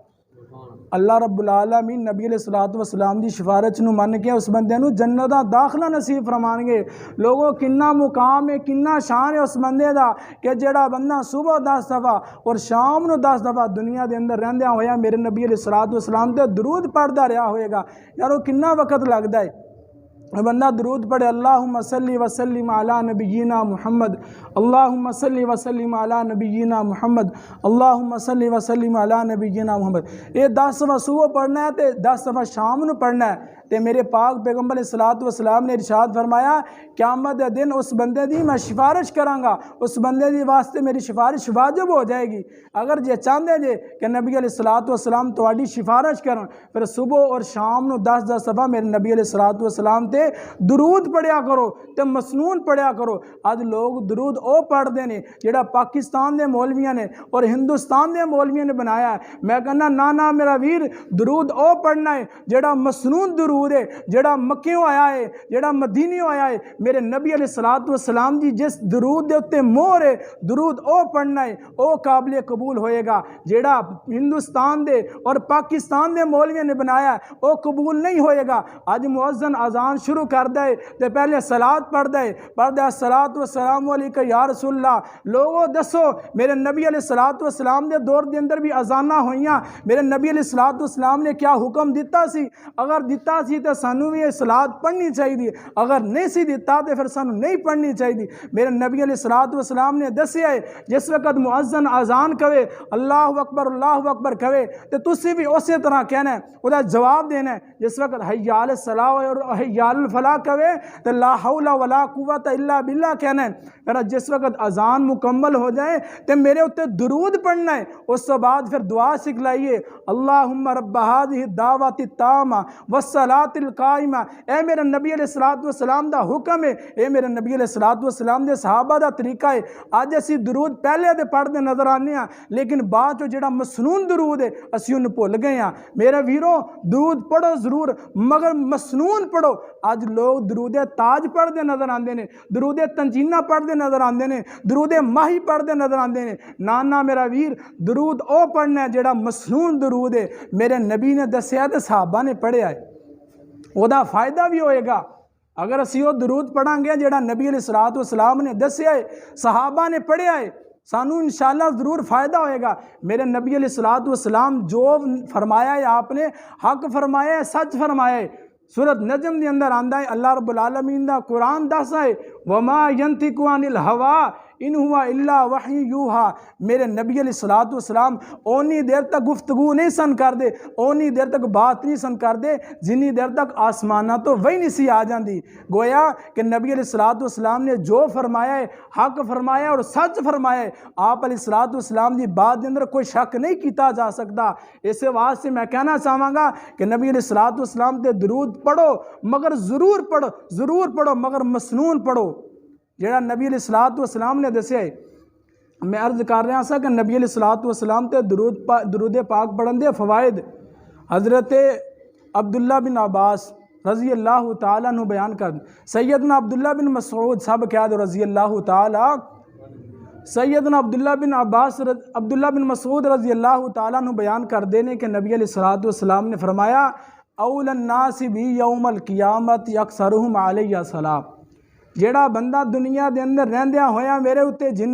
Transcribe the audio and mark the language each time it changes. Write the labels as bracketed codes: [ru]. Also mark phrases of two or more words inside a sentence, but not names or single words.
[ar] اللہ رب العالمین [pa] نبی [ar] علیہ الصلوۃ والسلام [pa] دی سفارش نو من کے اس بندے نو جنت دا داخلہ نصیب فرمان گے۔ لوگوں کنا مقام ہے، کنا شان ہے اس بندے دا کہ جڑا بندہ صبح 10 دفعہ اور شام نو 10 دفعہ دنیا دے اندر رہندیا ہویا میرے نبی [ar] علیہ الصلوۃ والسلام [pa] تے درود پڑھدا رہیا ہوئے گا۔ یارو کنا وقت لگدا ہے بندہ درود پڑھے، [ar] اللہم صلی وسلم علی نبینا محمد، اللہم صلی وسلم علی نبینا محمد، اللہم صلی وسلم علی نبینا محمد۔ [pa] یہ 10 دفعہ صبح پڑھنا ہے تے 10 دفعہ شام نو پڑھنا ہے۔ تے میرے پاک پیغمبر [ar] علیہ الصلوۃ والسلام [pa] نے ارشاد فرمایا قیامت دے دن اس بندے دی میں سفارش کراں گا، اس بندے دی واسطے میری سفارش واجب ہو جائے گی۔ اگر جے چاہندے جے کہ نبی [ar] علیہ الصلوۃ والسلام [pa] تواڈی سفارش کرن پھر صبح اور شام نو 10 دفعہ میرے نبی [ar] علیہ الصلوۃ والسلام [pa] تے درود پڑھیا کرو تے مسنون پڑھیا کرو۔ اج لوگ درود او پڑھدے نے جڑا پاکستان دے مولویاں نے اور ہندوستان دے مولویاں نے بنایا ہے۔ میں کہنا نا میرا ویر، درود او پڑھنا ہے جڑا مسنون درود ہے، جڑا مکیوں آیا ہے، جڑا مدینیوں آیا ہے، میرے نبی [ar] علیہ الصلوۃ والسلام [pa] دی جس درود دے اتے مہر ہے، درود او پڑھنا ہے، او قابل قبول ہوئے گا۔ جڑا ہندوستان دے اور پاکستان دے مولویاں نے بنایا ہے او قبول نہیں ہوئے گا۔ اج مؤذن اذان شروع کر دے تے پہلے صلات پڑھ دے [ar] الصلاۃ والسلام علیکہ یا رسول اللہ۔ [pa] لوگوں دسو میرے نبی [ar] علیہ الصلوۃ والسلام [pa] دے دور دے اندر بھی اذاناں ہوئیاں، میرے نبی [ar] علیہ الصلوۃ والسلام [pa] نے کیا حکم دیتا سی؟ اگر دیتا سی تے سانو بھی یہ صلات پڑھنی چاہیے، اگر نہیں سی دیتا تے پھر سانو نہیں پڑھنی چاہیے۔ میرے نبی [ar] علیہ الصلوۃ والسلام [pa] نے دسیا ہے جس وقت مؤذن اذان کہے اللہ اکبر کہے تے تسی بھی اسی طرح کہنا ہے، او دا جواب دینا ہے۔ جس وقت [ar] حی علی الصلاۃ اور حی علی الفلاح [pa] کہے تے [ar] لا حول ولا قوت الا باللہ [pa] کہنا ہے۔ میرا جس وقت اذان مکمل ہو جائے تے میرے اوتے درود پڑھنا ہے، اس کے بعد پھر دعا سکھلائیے [ar] اللہم رب هذه الدعوۃ التامہ والصلاۃ القائمہ۔ [pa] اے میرے نبی [ar] علیہ الصلوۃ والسلام [pa] دا حکم ہے، اے میرے نبی [ar] علیہ الصلوۃ والسلام [pa] دے صحابہ دا طریقہ ہے۔ اج اسی درود پہلے دے پڑھتے نظر آنے ہیں لیکن بعد جو جڑا مسنون درود ہے اسی انہوں بھول گئے ہیں۔ میرے ویرو درود پڑھو ضرور مگر مسنون پڑھو۔ اج لوگ درود تاج پڑھتے نظر آندے نے، درود تنجینہ پڑھتے نظر آندے نے، درود ماہی پڑھتے نظر آندے نے۔ نانا میرا ویر درود او پڑھنا ہے جڑا مسنون درود ہے، میرے نبی نے دسیا تے صحابہ نے پڑھیا ہے، وہ دا فائدہ بھی ہوئے گا۔ اگر اسی وہ درود پڑھاں گے جڑا نبی [ar] علیہ الصلوۃ والسلام [pa] نے دسیا ہے، صحابہ نے پڑھیا ہے، سانو انشاءاللہ ضرور فائدہ ہوئے گا۔ میرے نبی [ar] علیہ الصلوۃ والسلام [pa] جو فرمایا ہے آپ نے حق فرمایا ہے، سچ فرمایا ہے۔ سورۃ نجم دے اندر آندا ہے [ar] اللہ رب العالمین [pa] دا قرآن دسدا ہے [ar] وما ينطق عن الهوى ان ہوا الا وحی یوحا۔ [pa] میرے نبی [ar] علیہ الصلوۃ والسلام [pa] اونی دیر تک گفتگو نہیں سن کر دے، اونی دیر تک بات نہیں سن کر دے جنی دیر تک آسمانہ تو وہی نہیں سی آ جاندی۔ گویا کہ نبی [ar] علیہ الصلوۃ والسلام [pa] نے جو فرمایا ہے حق فرمایا ہے اور سچ فرمایا ہے۔ آپ [ar] علیہ الصلوۃ والسلام [pa] دی بات دے اندر کوئی شک نہیں کیتا جا سکتا۔ اس واسطے میں کہنا چاہواں گا کہ نبی [ar] علیہ الصلوۃ والسلام [pa] تے درود پڑھو مگر ضرور پڑھو مگر مسنون پڑھو جڑا نبی [ar] علیہ الصلوۃ والسلام [pa] نے دسیا ہے۔ میں عرض کر رہا سا کہ نبی [ar] علیہ الصلوۃ والسلام [pa] تے درود پاک پڑھن دے فوائد حضرت عبداللہ بن عباس [ar] رضی اللہ تعالیٰ عنہ [pa] بیان کر، سیدنا عبداللہ بن مسعود صاحب کہہ دو [ar] رضی اللہ تعالیٰ [pa] سیدنا عبداللہ بن مسعود [ar] رضی اللہ تعالیٰ عنہ [pa] بیان کر دینے کہ نبی [ar] علیہ الصلوۃ والسلام [pa] نے فرمایا [ar] اول الناس بھی یوم القیامت اکثرہم علیہ السلام، [pa] جیڑا بندہ دنیا دے اندر رہندیاں ہویا میرے اتے